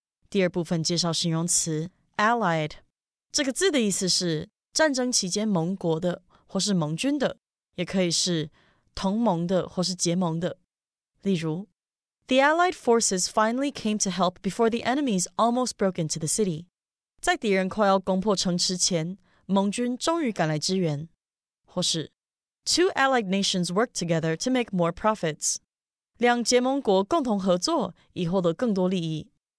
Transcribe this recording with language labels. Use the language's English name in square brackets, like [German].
[Chinese] 第二部分介绍形容词 Allied 这个字的意思是战争期间盟国的或是盟军的，也可以是同盟的或是结盟的。例如 [English] The Allied forces finally came to help before the enemies almost broke into the city. [Chinese] 在敌人快要攻破城池前，盟军终于赶来支援。或是 [English] Two allied nations work together to make more profits. [Chinese] 两结盟国共同合作，以获得更多利益。